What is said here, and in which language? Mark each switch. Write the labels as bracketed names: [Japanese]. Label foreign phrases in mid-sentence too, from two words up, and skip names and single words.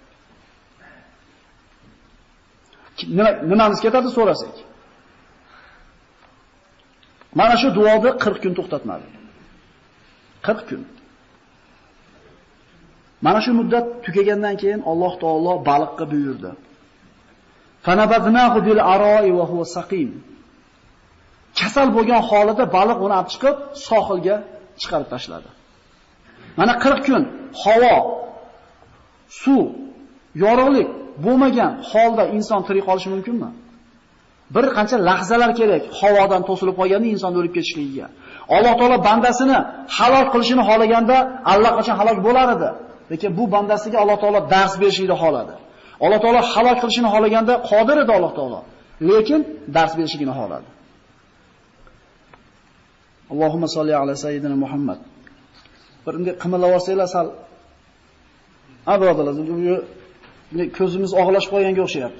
[Uzbek] Nimamiz ketadi so'rasak? Mana shu duoni 40 kun to'xtatmadi. 40 kun. Mana shu muddat tugagandan keyin Alloh taolo baliqqa buyurdi. [Arabic] فَنَبَذْنَاهُ بِالْعَرَاءِ وَهُوَ سَقِيمٌ. [Uzbek] Kasal bo'lgan holida baliq uni olib chiqib sohilga chiqarib tashladi. Mana 40 kun havo, suv, yorug'lik bo'lmagan holda inson tirik qolishi mumkinmi? Bir qancha lahzalar kerak havodan to'silib qolganda inson o'lib ketishligiga. Alloh taolo bandasini halok qilishini xohlaganda allaqachon halok bo'lar edi. Lekin bu bandasiga Alloh taolo dars berishini xohladi. Alloh taolo halok qilishini xohlaganda qodir edi Alloh taolo. Lekin dars berishini xohladi. [Arabic] اللَّهُمَّ صَلِّ عَلَىٰ سَيِّدِنَا مُحَمَّدٍ. [Uzbek] Bir bunday qimillab olsanglar sal birodarlar, ko'zimiz og'lashib qolganga o'xshayapti.